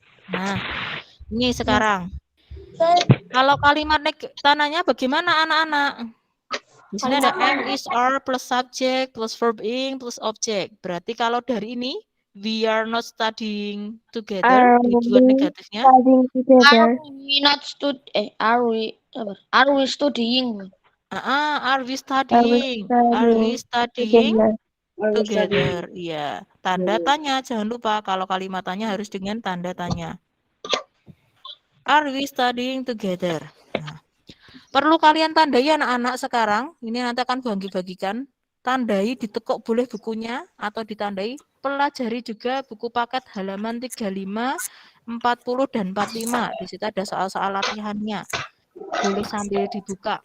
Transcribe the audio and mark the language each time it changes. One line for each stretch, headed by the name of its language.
Indonesian: Nah, ini sekarang. Kalau kalimat tanahnya bagaimana anak-anak? Di sini ada
English: am, is, are plus subject plus verb ing plus object.
Indonesian: Berarti kalau dari ini
English: we are not studying together,
Indonesian: dibuat negatifnya.
English: Are we not are we studying? Are we studying? Are we studying together?
Indonesian: Iya. Tanda tanya, jangan lupa kalau kalimat tanya harus dengan tanda tanya.
English: Are we studying together?
Indonesian: Nah, perlu kalian tandai anak-anak sekarang. Ini nanti akan bagi-bagikan. Tandai, ditekuk boleh bukunya atau ditandai. Pelajari juga buku paket halaman 35, 40 dan 45. Di situ ada soal-soal latihannya. Boleh sambil dibuka.